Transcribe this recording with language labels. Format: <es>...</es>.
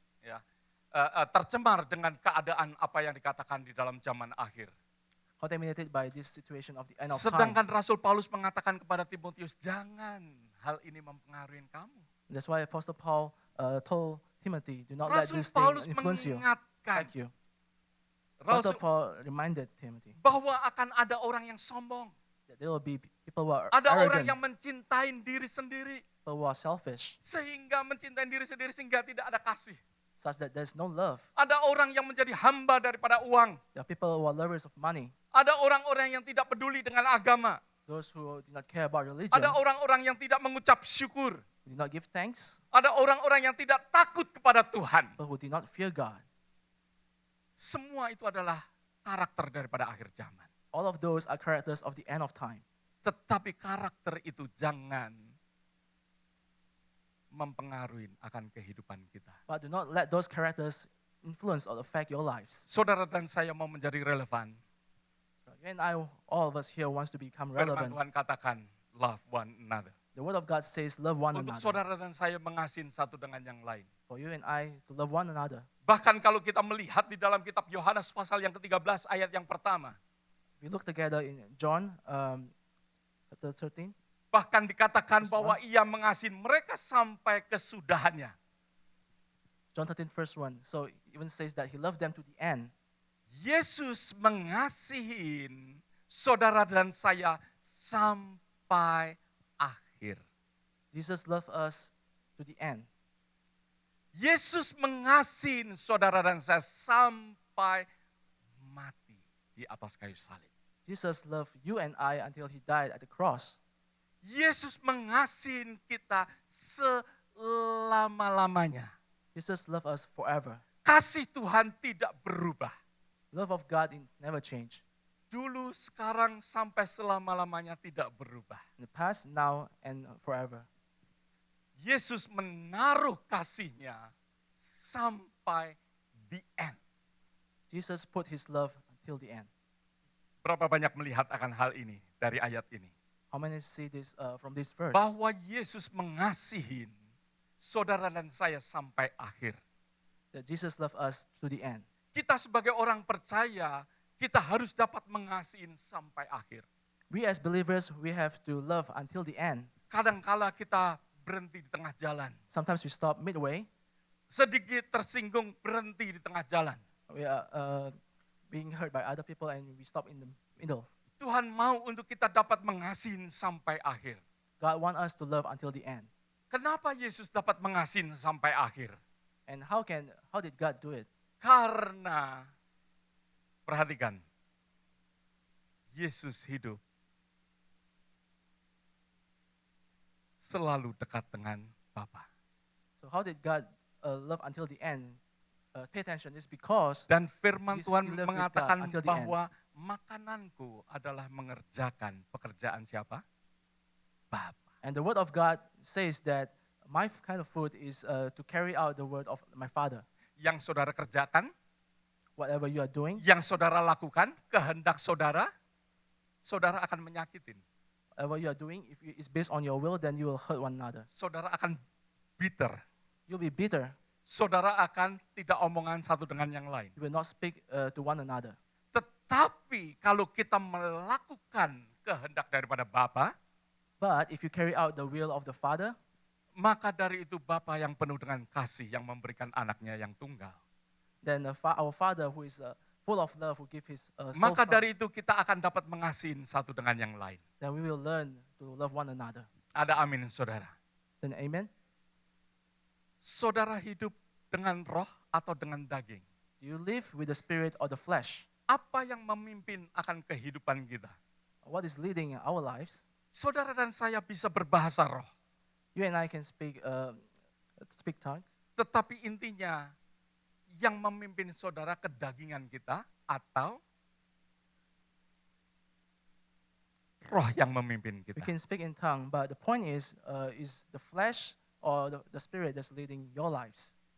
<id>Ya, tercemar dengan keadaan apa yang dikatakan di dalam zaman akhir.</id> <en>Contaminated by this situation of the end of time.</en> <id>Sedangkan Rasul Paulus mengatakan kepada Timotius, jangan hal ini mempengaruhi kamu.</id> <en>That's why Apostle Paul told Timothy, do not let</en> <id>Rasul</id> <en>this thing</en> <id>Paulus</id> <en>influence you.</en> <id>mengingatkan</id> <en>Thank you. Apostle</en> <id>Rasul</id> <en>Paul reminded Timothy</en> <id>bahwa akan ada orang yang sombong.</id> <en>that there will be people who are</en> <id>Ada orang</id> <en>arrogant,</en> <id>yang mencintai diri sendiri.</id> <en>people who are selfish,</en> <id>Sehingga mencintai diri sendiri sehingga tidak ada kasih.</id> <en>such that there's no love.</en> <id>Ada orang yang menjadi hamba daripada uang.</id> <en>There are people who are lovers of money,</en> <id>Ada orang-orang yang tidak peduli dengan agama.</id> <en>those who do not care about religion,</en> <id>Ada orang-orang yang tidak mengucap syukur.</id> <en>who do not give thanks,</en> <id>Ada orang-orang yang tidak takut kepada Tuhan.</id> <en>but who do not fear God.</en> <id>Semua itu adalah karakter daripada akhir zaman.</id> <en>All of those are characters of the end of time.</en> <id>Tetapi karakter itu jangan mempengaruhi akan kehidupan kita.</id> <en>But do not let those characters influence or affect your lives.</en> <id>Saudara dan saya mau menjadi relevan.</id> <en>You and I, all of us here wants to become</en> <id>Firman</id> <en>relevant.</en> <id>Tuhan katakan,</id> <en>love one another. The word of God says love one</en> <id>Untuk</id> <en>another.</en> <id>saudara dan saya mengasihi satu dengan yang lain.</id> <en>For you and I to love one another.</en> <id>Bahkan kalau kita melihat di dalam kitab Yohanes pasal yang ke-13 ayat yang pertama.</id> <en>We look together in John chapter 13.</en> <id>Bahkan dikatakan</id> <en>Verse</en> <id>bahwa ia mengasihi mereka sampai kesudahannya.</id> <en>John 13 verse 1. So it even says that he loved them to the end.</en> <id>Yesus mengasihi saudara dan saya sampai akhir.</id> <en>Jesus loved us to the end.</en> <id>Yesus mengasihi saudara dan saya sampai mati di atas kayu salib.</id> <en>Jesus loved you and I until he died at the cross.</en> <id>Yesus mengasihi kita selama-lamanya.</id> <en>Jesus loved us forever.</en> <id>Kasih Tuhan tidak berubah.</id> <en>Love of God never changed.</en> <id>Dulu, sekarang, sampai selama-lamanya tidak berubah.</id> <en>In the past, now, and forever.</en> <id>Yesus menaruh kasihnya sampai</id> <en>the end. Jesus put his love until the end.</en> <id>Berapa banyak melihat akan hal ini dari ayat ini?</id> <en>How many see this from this verse?</en> <id>Bahwa Yesus mengasihi saudara dan saya sampai akhir.</id> <en>That Jesus loved us to the end.</en> <id>Kita sebagai orang percaya, kita harus dapat mengasihi sampai akhir.</id> <en>We as believers, we have to love until the end.</en> <id>Kadangkala kita berhenti di tengah jalan.</id> <en>Sometimes we stop midway.</en> <id>Sedikit tersinggung, berhenti di tengah jalan.</id> <en>We are being hurt by other people and we stop in the middle.</en> <id>Tuhan mau untuk kita dapat mengasihi sampai akhir.</id> <en>God wants us to love until the end.</en> <id>Kenapa Yesus dapat mengasihi sampai akhir?</id> <en>And how did God do it?</en> <id>Karena, perhatikan, Yesus hidup selalu dekat dengan Bapa.</id> <en>So how did God love until the end? Pay attention, it's because</en> <id>Dan firman</id> <en>Jesus</en> <id>Tuhan</id> <en>lived with</en> <id>mengatakan</id> <en>God until the</en> <id>bahwa makananku adalah mengerjakan pekerjaan siapa? Bapa.</id> <en>and the word of God says that my kind of food is to carry out the word of my Father.</en> <id>Yang saudara kerjakan,</id> <en>Whatever you are doing,</en> <id>yang saudara lakukan, kehendak saudara, saudara akan menyakitin.</id> <en>whatever you are doing, if it's based on your will, then you will hurt one another.</en> <id>Saudara akan bitter.</id> <en>You'll be bitter.</en> <id>Saudara akan tidak omongan satu dengan yang lain.</id> <en>You will not speak to one another.</en> <id>Tetapi kalau kita melakukan kehendak daripada Bapa,</id> <en>But if you carry out the will of the Father,</en> <id>maka dari itu Bapa yang penuh dengan kasih yang memberikan anaknya yang tunggal.</id> <en>then our Father who is full of love will give his sole</en> <id>Maka</id> <en>son.</en> <id>dari itu kita akan dapat mengasihi satu dengan yang lain.</id> <en>Then we will learn to love one another.</en> <id>Ada amin saudara.</id> <en>Then amen.</en> <id>Saudara hidup dengan roh atau dengan daging?</id> <en>Do you live with the spirit or the flesh?</en> <id>Apa yang memimpin akan kehidupan kita?</id> <en>What is leading our lives?</en> <id>Saudara dan saya bisa berbahasa roh.</id> <en>You and I can speak tongues.</en> <id>Tetapi intinya, yang memimpin saudara kedagingan kita atau roh yang memimpin</id> <en>We</en> <id>kita?</id> <en>can speak in tongue, but the point is the flesh or the spirit that's leading your lives?</en>